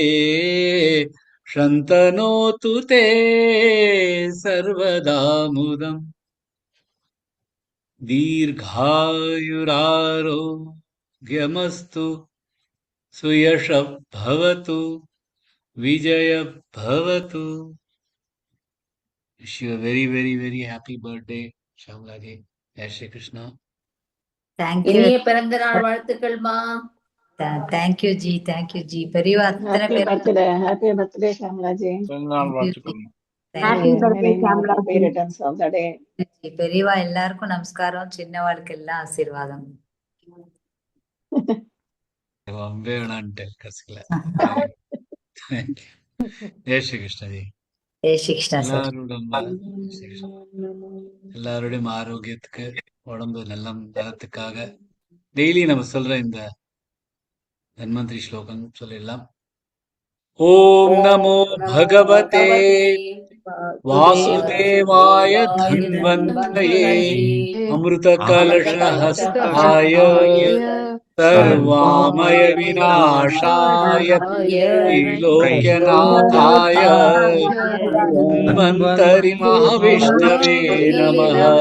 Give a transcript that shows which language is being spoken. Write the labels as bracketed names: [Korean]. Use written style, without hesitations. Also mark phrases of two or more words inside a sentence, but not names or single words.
[Sanskrit] शन्तनोतु ते सर्वदा दीर्घायुरारोग्यमस्तु सुयशः भवतु विजयः भवतु. [English] Wish you a very, very, very happy birthday, Shamlaji. [Hindi] जय श्री कृष्ण. [Tamil] இனிய பிறந்த நாள் வாழ்த்துக்கள்மா. தேங்க்யூ ஜி, தேங்க்யூ ஜி. பெரியவா அத்தனை பேர் [English] happy birthday [Tamil] ஷாம்லாஜி. பெரியவா எல்லாருக்கும் நமஸ்காரம், சின்னவாளுக்கு எல்லாம் ஆசீர்வாதம். [Hindi] जय श्री कृष्णा जी. जय श्री कृष्णा சார். [Tamil] எல்லாருடைய ஆரோக்கியத்துக்கு, உடம்பு நலத்துக்காக டெய்லி நம்ம சொல்ற இந்த தன்வந்திரி ஸ்லோகம் சொல்லிடலாம். [Sanskrit] ॐ नमो भगवते वासुदेवाय वासुदेवाय धन्वन्तये धन्वन्तये अमृतकलशहस्ताय सर्वामय विनाशाय त्रैलोक्यनाथाय धन्वन्तरि महाविष्णवे नमः।